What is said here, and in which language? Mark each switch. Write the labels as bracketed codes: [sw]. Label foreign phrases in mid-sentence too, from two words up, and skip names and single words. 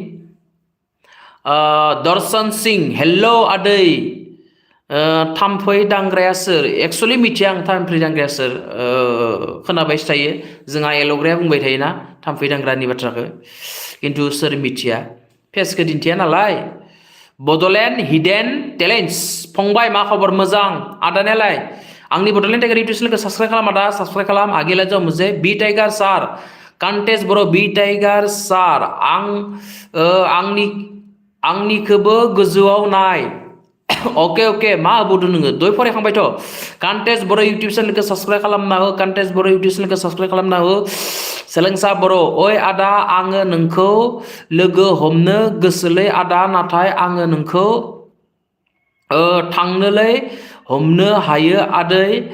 [brx] दर्शन सिंह हेलो आदै थाम्फै दांग्राया सोर एक्चुअलि मिथिया आं थाम्फै दांग्राया सोर खोनाबायसो थायो जोंहा एल'ग्राया बुंबाय थायोना थाम्फै दांग्रानि बाथ्राखौ खिन्थु सोर मिथिया फेसखौ दिन्थिया नालाय बड'लेण्ड हिडेन टेलेन्ट्स फंबाय मा खबर मोजां आदानियालाय आंनि बड'लेण्ड टाइगार इउटुब चेनेलखौ साबस्क्राइब खालाम आदा साबस्क्राइब खालाम [hi] आगे जाओ मुझे [brx] बी टाइगार सार कन्टेस्ट बर' बी टाइगार सार आंनिखौबो गोजौआव नाय अके मा होबोदों नोङो दय फरायखांबायथ' कन्टेस्ट बर' इउटुब चेनेलखौ साबस्क्राइब खालामना हो कन्टेस्ट बर' इउटुब चेनेलखौ साबस्क्राइब खालामना हो सोलोंसा बर' ओइ आदा आङो नोंखौ लोगो हमनो गोसोलै आदा नाथाय आङो नोंखौ थांनोलै हमनो हायो आदै